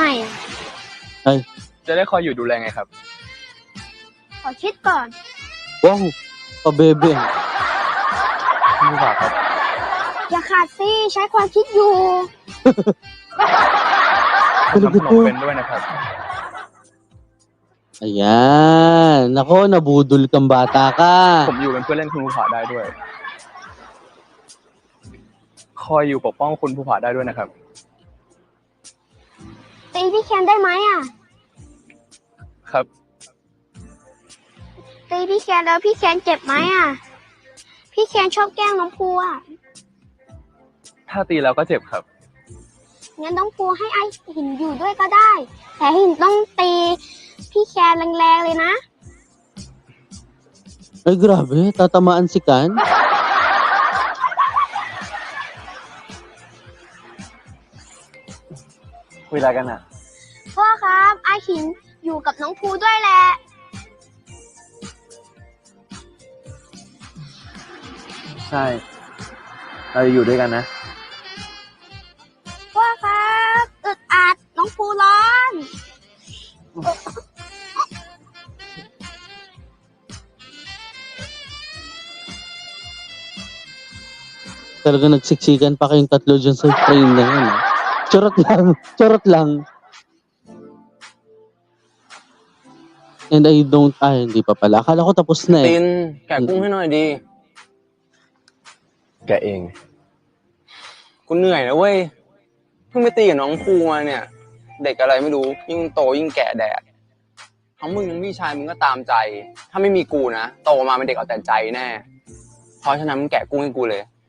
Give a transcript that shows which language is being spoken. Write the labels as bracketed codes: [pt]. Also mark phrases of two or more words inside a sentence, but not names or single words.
[th] จะได้คอยอยู่ดูแลไงครับ ขอคิดก่อน [tl] Wow! Pabebe. [th] คุณภูผาครับ อย่าขาดสิใช้ความคิดอยู่ ผมทำขนมเป็นด้วยนะครับ [tl] Ayan. Nako, nabudol kang bata ka. [th] ผมอยู่เป็นเพื่อนเล่นคุณภูผาได้ด้วย คอยอยู่ปกป้องคุณภูผาได้ด้วยนะครับ ตีพี่แคนได้ไหมอ่ะ ครับ ตีพี่แคนแล้วพี่แคนเจ็บไหมอ่ะ พี่แคนชอบแกล้งน้องภูอ่ะ ถ้าตีแล้วก็เจ็บครับ งั้นน้องภูให้ไอ้หินอยู่ด้วยก็ได้ แต่หินต้องตีพี่แคนแรงๆเลยนะ [tl] Ay, grabe. Tatamaan si Kan. [th] คุยอะไรกันอ่ะ พ่อครับไอ้หินอยู่กับน้องภูด้วยแหละ ใช่ เราจะอยู่ด้วยกันนะ พ่อครับอึดอัดน้องภูร้อน [tl] Talaga nagsiksikan pa kayong tatlo dyan sa train na yan. Charot lang. Charot lang. [en] And I don't... [tl] hindi pa pala. Akala ko tapos na [th] ติ eh. นแกะกุ้งให้หน่อยดี แกเอง กูเหนื่อยนะเว้ย เพิ่งไปตีกับน้องภูมาเนี่ย เด็กอะไรไม่รู้ ยิ่งโตยิ่งแก่แดดทั้งมึงทั้งพี่ชายมึงก็ตามใจ ถ้าไม่มีกูนะ โตมาเป็นเด็กเอาแต่ใจแน่ เพราะฉะนั้นมึงแกะกุ้งให้กูเลย